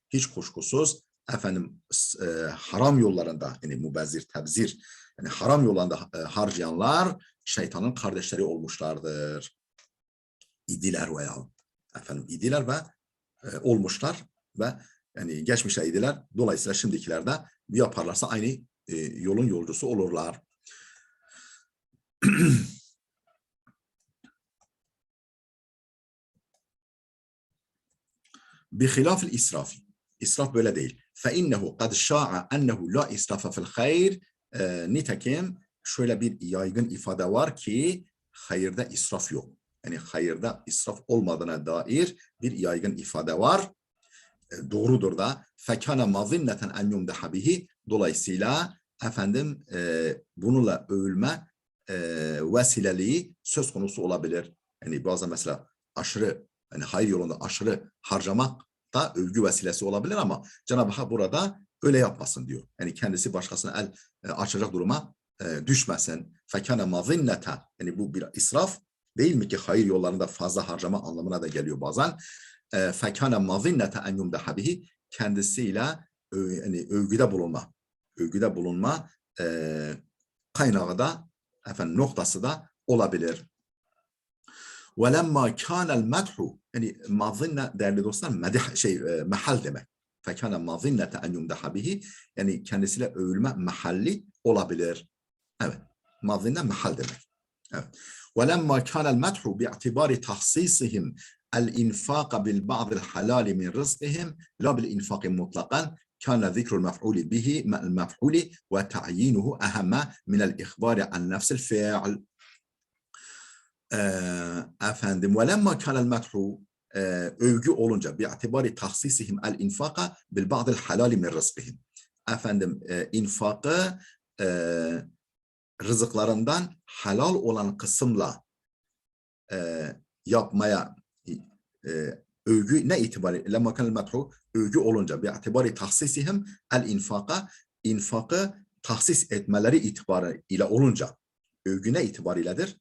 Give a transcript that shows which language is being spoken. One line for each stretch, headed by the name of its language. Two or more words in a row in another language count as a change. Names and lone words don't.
Turkish: Hiç kuşkusuz efendim haram yollarında, yani mubezzir, tebzir, yani haram yollarında harcayanlar şeytanın kardeşleri olmuşlardır. İdiler veya efendim idiler ve olmuşlar ve yani geçmişte idiler. Dolayısıyla şimdikiler de yaparlarsa aynı yolun yolcusu olurlar.
Arabic: بخلاف الإسراف.
Turkish: İsraf böyle değil.
Arabic: فإنه قد شاع أنه لا إسراف في الخير.
Turkish: Nitekim şöyle bir yaygın ifade var ki hayırda israf yok. Yani hayırda israf olmadığına dair bir yaygın ifade var. Doğrudur da.
Arabic: فَكَانَ مَظِنَّةً اَنْ يُمْدَحَ بِهِ.
Turkish: Dolayısıyla efendim bununla övülme vesileliği söz konusu olabilir. Yani bazen mesela aşırı, yani hayır yolunda aşırı harcamak da övgü vesilesi olabilir ama Cenab-ı Hak burada öyle yapmasın diyor. Yani kendisi başkasına el açacak duruma düşmesin.
Arabic: فَكَانَ مَظِنَّةً.
Turkish: Yani bu bir israf değil mi ki, hayır yollarında fazla harcama anlamına da geliyor bazen.
Arabic: فَكَانَ مَظِنَّةً اَنْ يُمْدَحَ بِهِ.
Turkish: Kendisiyle yani övgüde bulunma kaynağı da efendim noktası da olabilir.
Arabic: وَلَمَّا كَانَ الْمَدْحُ.
Turkish: Yani mazinne değerli dostlar mahal demek.
Arabic: فَكَانَ مَظِنَّةً اَنْ يُمْدَحَ بِهِ.
Turkish: Yani kendisiyle övülme mahalli olabilir. Evet. Mazinne mahal demek. Evet.
Arabic: وَلَمَّا كَانَ الْمَدْحُ بِاعْتِبَارِ تَخْصِيصِهِمْ الْاِنْفَاقَ بِالْبَعْضِ الْحَلَالِ مِنْ رِزْقِهِمْ لَا بِالْاِنْفَاقِ مُطْلَقًا كان ذكر المفعول به المفعول وتعيينه أهم من الإخبار عن نفس الفعل. Efendim وَلَمَّا كَانَ الْمَدْحُ
Turkish: övgü olunca
Arabic: بِاعْتِبَارِ تَخْصِيصِهِمْ الْإِنْفَاقَ بِالْبَعْضِ الْحَلَالِ مِنْ رِزْقِهِمْ.
Turkish: Efendim infakı rızıklarından halal olan kısımla yapmaya övgü ne itibariyle
Arabic: لما كان المدح
Turkish: övgü olunca
Arabic: باعتبار تخصيصهم الإنفاق,
Turkish: infakı tahsis etmeleri itibarıyla olunca övgü ne itibarıyledir?